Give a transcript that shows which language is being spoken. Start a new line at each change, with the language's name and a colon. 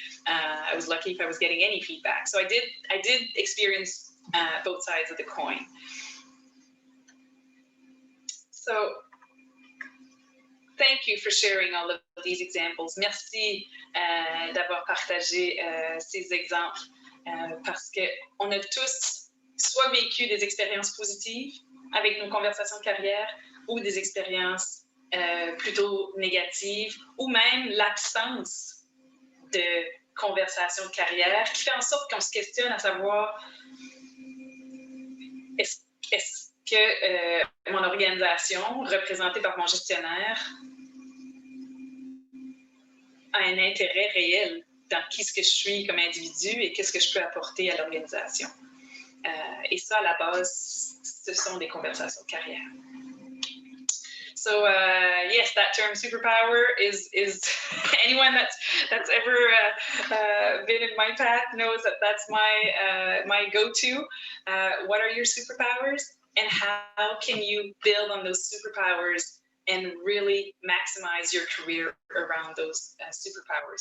English: I was lucky if I was getting any feedback. So I did experience both sides of the coin. So thank you for sharing all of these examples.
French: Merci d'avoir partagé ces exemples parce qu'on a tous soit vécu des expériences positives avec nos conversations de carrière ou des expériences plutôt négatives ou même l'absence de conversation de carrière qui fait en sorte qu'on se questionne à savoir est-ce que mon organisation, représentée par mon gestionnaire, a un intérêt réel dans qui ce que je suis comme individu et qu'est-ce que je peux apporter à l'organisation. Et ça, à la base, ce sont des conversations de carrière.
English: So yes, that term superpower is anyone that's ever been in my path knows that that's my go-to. What are your superpowers, and how can you build on those superpowers and really maximize your career around those superpowers?